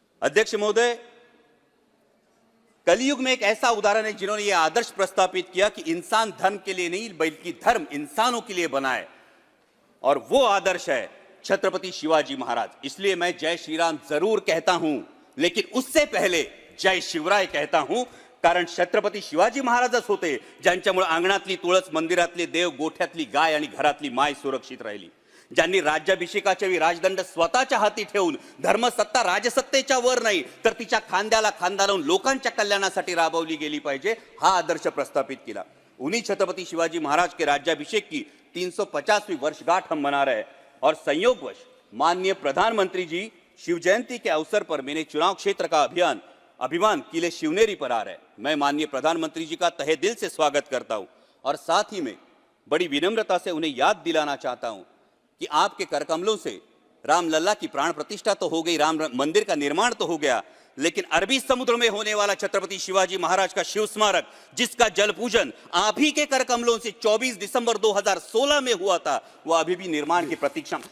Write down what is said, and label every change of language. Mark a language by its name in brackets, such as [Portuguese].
[Hindi] अध्यक्ष महोदय, कलयुग में एक ऐसा उदाहरण है जिन्होंने यह आदर्श प्रस्तापित किया कि इंसान धर्म के लिए नहीं बल्कि धर्म इंसानों के लिए बना है, और वो आदर्श है छत्रपति शिवाजी महाराज। इसलिए मैं जय श्री राम जरूर कहता हूं, लेकिन उससे पहले जय शिवराय कहता हूं, [Marathi] कारण छत्रपती शिवाजी महाराजच होते ज्यांच्यामुळे अंगणातली तुळस, मंदिरातले देव, गोठ्यातली गाय आणि घरातली माय सुरक्षित राहिली, ज्यांनी राज्याभिषेकाच्या वेळी राजदंड स्वतःच्या हाती ठेवून धर्मसत्ता राजसत्तेच्या वर नाही तर तिच्या खांद्याला खांदा लावून लोकांच्या कल्याणासाठी राबवली गेली पाहिजे, हा आदर्श प्रस्थापित [Hindi] किया। उन्हीं छत्रपति शिवाजी महाराज के राज्याभिषेक की 350वीं वर्षगांठ हम मना रहे हैं और संयोगवश माननीय प्रधानमंत्री जी शिव जयंती के अवसर पर मेरे चुनाव क्षेत्र का अभिमान किले शिवनेरी पर आ रहा है। मैं माननीय प्रधानमंत्री जी का तहे दिल से स्वागत करता हूं और साथ ही में बड़ी विनम्रता से उन्हें याद दिलाना चाहता हूं कि आपके करकमलों से रामलला की प्राण प्रतिष्ठा तो हो गई, राम मंदिर का निर्माण तो हो गया, लेकिन अरबी समुद्र में होने वाला छत्रपति शिवाजी महाराज का शिव स्मारक, जिसका जल पूजन आप ही के करकमलों से 24 दिसंबर 2016 में हुआ था, वो अभी भी निर्माण की प्रतीक्षा।